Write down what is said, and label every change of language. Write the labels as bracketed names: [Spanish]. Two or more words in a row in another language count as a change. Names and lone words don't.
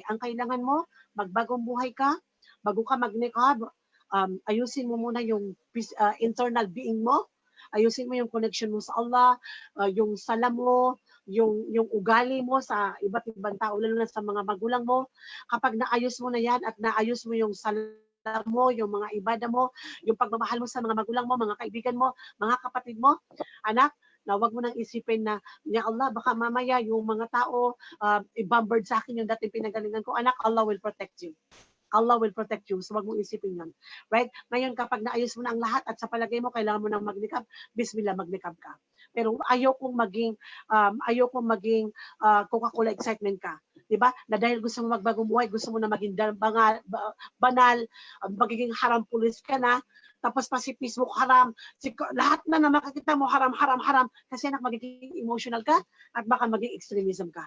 [Filipino] Ang kailangan mo, magbagong buhay ka, bago ka mag-niqab, ayusin mo muna yung [English] internal being [Filipino] mo, ayusin mo yung connection mo sa Allah, yung sala mo, yung ugali mo sa iba't ibang tao, lalo na sa mga magulang mo. Kapag naayos mo na yan at naayos mo yung sala mo, yung mga ibada mo, yung pagmamahal mo sa mga magulang mo, mga kaibigan mo, mga kapatid mo, anak, na wag mo nang isipin na, ya Allah, baka mamaya yung mga tao i-bombard sa akin yung dating pinagalingan ko. Anak, [English] Allah will protect you. Allah will protect you. So [Filipino] wag mong isipin yun. [English] Right? [Filipino] Ngayon, kapag naayos mo na ang lahat at sa palagay mo, kailangan mo nang magnikab, bismillah, magnikab ka. Pero ayaw kong maging Coca-Cola excitement ka. Diba? Na dahil gusto mo magbagong buhay, gusto mo na maging banal, magiging haram pulis ka na, tapos pa si Facebook haram, lahat na makikita mo haram, kasi anak magiging emotional ka at baka maging extremism ka.